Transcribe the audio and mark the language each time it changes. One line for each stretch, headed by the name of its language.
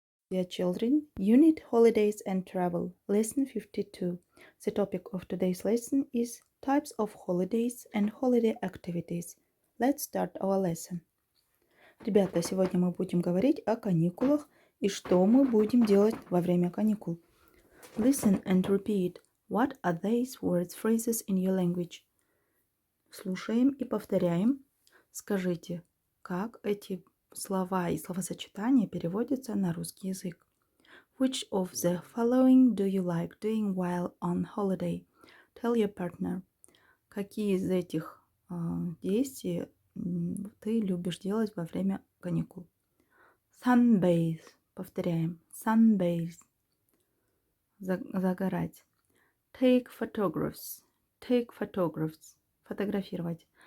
English: Dear children, Unit Holidays and Travel, Lesson 52. The topic of today's lesson is Types of Holidays and Holiday Activities. Let's start our lesson.
Russian: Ребята, сегодня мы будем говорить о каникулах и что мы будем делать во время каникул.
English: Listen and repeat. What are these words, phrases in your language?
Russian: Слушаем и повторяем. Скажите, как эти слова и словосочетания переводятся на русский язык.
English: Which of the following do you like doing while on holiday? Tell your partner.
Russian: Какие из этих действий ты любишь делать во время каникул?
English: Sunbathe.
Russian: Повторяем.
English: Sunbathe.
Russian: Загорать.
English: Take photographs. Take photographs.
Russian: Фотографировать.